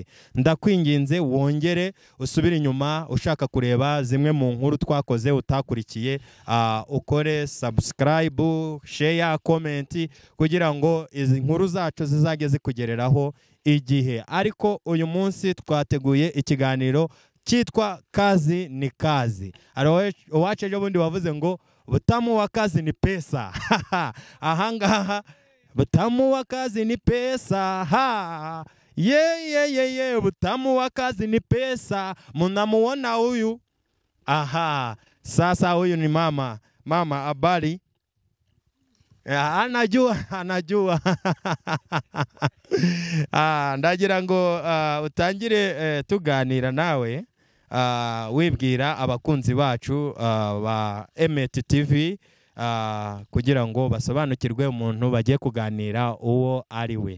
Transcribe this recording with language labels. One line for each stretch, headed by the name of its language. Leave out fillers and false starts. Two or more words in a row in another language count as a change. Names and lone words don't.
Kinyarwanda: Ndakwinginze wongere usubire inyuma ushaka kureba zimwe mu nkuru twakoze utakurikiye, ukore
English: subscribe, share, comment
Kinyarwanda: kugira ngo izi nkuru zacu zizage zikugereraho igihe. Ariko uyu munsi twateguye ikiganiro cyitwa
Swahili: kazi ni kazi.
Kinyarwanda: Uwacu ejo bundi wavuze ngo
Swahili: butamu wa kazi ni pesa. Ahangaha butamu wa kazi ni pesa. Butamu wa kazi ni pesa. Munamuona huyu? Sasa huyu ni mama habari? Anajua.
Kinyarwanda: Ndagira ngo utangire tuganira nawe, wibwira abakunzi bacu ba Emet TV kugira ngo basobanukirwe umuntu bagiye kuganira uwo ari we.